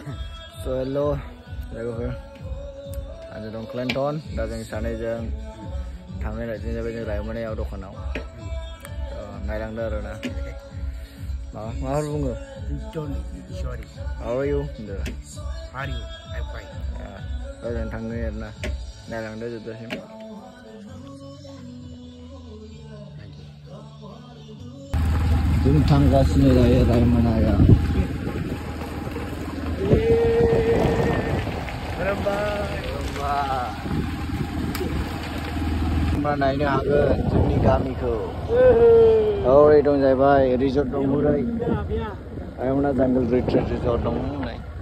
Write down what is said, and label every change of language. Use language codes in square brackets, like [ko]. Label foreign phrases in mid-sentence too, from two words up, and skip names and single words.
[en] So hello, [brx] logoफोर आङो दं क्लेन्टन दा जों सानैजों थांनाय रायजों जाबाय जों रायमनायाव दखानाव नायलांदो आरोना माबाफोर बुङो [en] Sorry. How are you? होनदो How are you? I'm fine. [brx] दा जों थांनो आरोना नायलांदो जोबजासिम जों थांगासिनो दायो रायमनायाव नायनो हागोन जोंनि गामिखौ हरै दं जाहैबाय रिजर्ट दं हरै रायमना जांगल रिट्रिट रिजर्ट दं होननाय